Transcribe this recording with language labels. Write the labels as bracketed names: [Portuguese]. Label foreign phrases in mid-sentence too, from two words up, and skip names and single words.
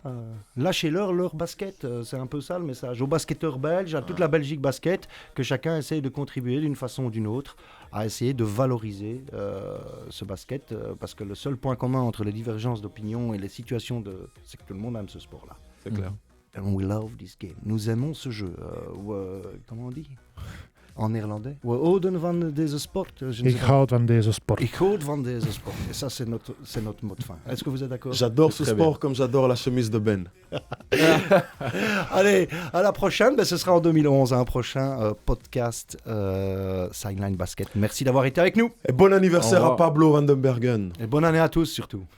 [French] Lâchez-leur leur basket. C'est un peu ça le message. Aux basketteurs belges, à toute la Belgique basket, que chacun essaye de contribuer d'une façon ou d'une autre à essayer de valoriser ce basket, parce que le seul point commun entre les divergences d'opinion et les situations, c'est que tout le monde aime ce sport-là. C'est clair. [English] And we love this game. [French] Nous aimons ce jeu. Comment on dit? En néerlandais. [Dutch] We houden van deze sport. Ik houd van deze sport. Ik houd van deze sport. [French] Et ça, c'est notre mot de fin. Est-ce que vous êtes d'accord? J'adore ce sport comme j'adore la chemise de Ben. Allez, à la prochaine. Ben, ce sera en 2011, un prochain podcast Sideline Basket. Merci d'avoir été avec nous. Et bon anniversaire à Pablo Vandenbergen. Et bonne année à tous surtout.